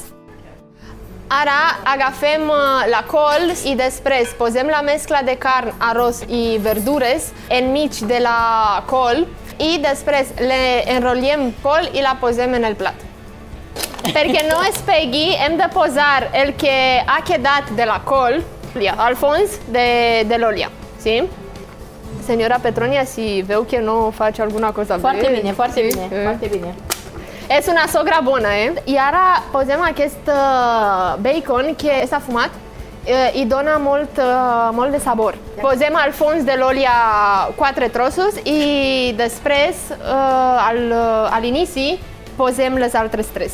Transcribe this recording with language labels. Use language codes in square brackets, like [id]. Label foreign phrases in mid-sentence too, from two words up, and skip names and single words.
[ca] Ara agafem la col i després posem la mescla de carn, arròs i verdures enmig de la col i després enrotllem col i la posem en el plat. Perquè no es pegui, hem de posar el que ha quedat de la col al fons de l'olla. Sí? Senyora Petronia, si veu que no faig alguna cosa bé... [ro] Foarte bine, foarte bine, foarte bine. [ca] És una sogra bona, I ara posem aquest bacon que [ro] s-a fumat [ca] i dona molt de sabor. Posem al fons de l'olla 4 trossos i després, a l'inici, posem les altres 3.